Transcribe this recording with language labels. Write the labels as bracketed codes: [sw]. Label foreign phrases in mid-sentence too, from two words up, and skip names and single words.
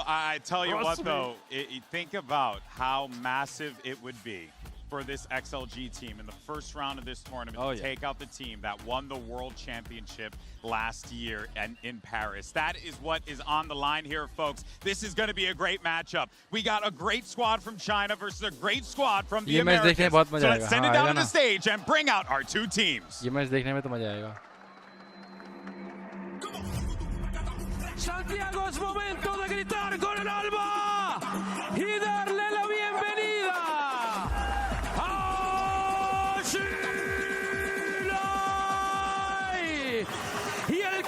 [en] I tell you what, though, think about how massive it would be for this XLG team in the first round of this tournament to take out the team that won the World Championship last year in Paris. That is what is on the line here, folks. This is going to be a great matchup. We got a great squad from China versus a great squad from the Americans. So let's send it down to the stage and bring out our two teams. [hi] ये मैच देखने में तो मजा आएगा. [es] Santiago, es momento de gritar con el alma y darle la bienvenida a Chile. Y